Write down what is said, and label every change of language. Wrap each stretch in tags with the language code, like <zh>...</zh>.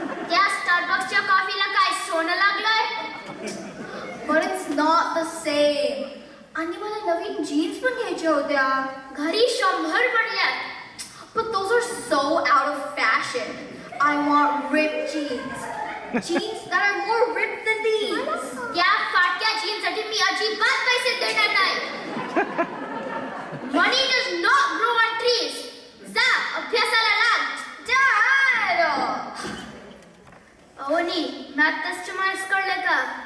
<mr>त्या स्टारबक्सच्या कॉफीला काय सोनं लागलंय?</mr> <en>But it's not the same.</en> <mr>आणि मला नवीन जीन्स पण घ्यायच्या होत्या. घरी 100 पडल्यात.</mr> <en>But those are so out of fashion. I want ripped jeans. Jeans that are more ripped than these.</en> <mr>त्या फाटक्या जीन्ससाठी मी अजिबात पैसे देणार नाही.</mr> <en>Money does not grow on trees.</en> <mr>जा अभ्यासाला लाग.</mr> <en>Dad!</en> <mr>अवनी, मॅथ टेस्टचे मार्क्स कळले का?</mr>